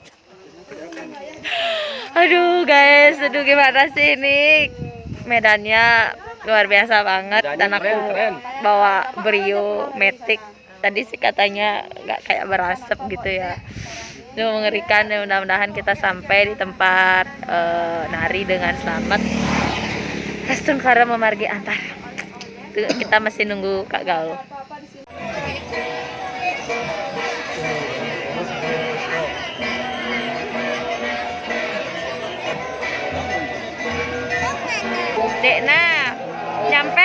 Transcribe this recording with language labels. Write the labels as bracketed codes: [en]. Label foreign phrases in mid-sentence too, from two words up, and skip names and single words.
[id] Aduh guys, gimana sih ini medannya luar biasa banget. Dan aku bawa Brio Matic. Tadi sih katanya nggak kayak berasap gitu ya. Itu mengerikan ya, mudah-mudahan kita sampai di tempat nari dengan selamat. [ban] Astungkara memargi antar. [id] Tuh, kita masih nunggu Kak Gaul. Dekna, nyampe?